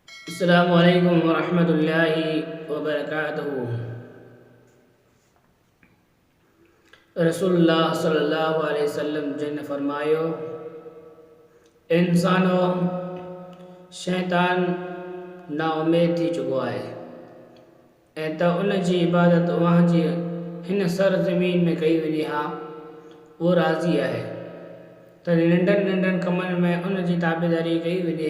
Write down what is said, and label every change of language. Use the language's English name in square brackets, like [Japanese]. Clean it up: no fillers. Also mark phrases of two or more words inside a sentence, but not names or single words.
[Arabic] السلام عليكم ورحمة الله وبركاته. رسول الله صلى الله عليه وسلم [Sindhi] जिन फरमायो, इंसानो शैतान ना उम्मीद थी चुको आहे ऐं त उन जी इबादत उहा जी हिन सरज़मीन में कई वञे हा, उहो राज़ी आहे त नंढनि नंढनि कमनि में उन जी ताबेदारी कई वञे।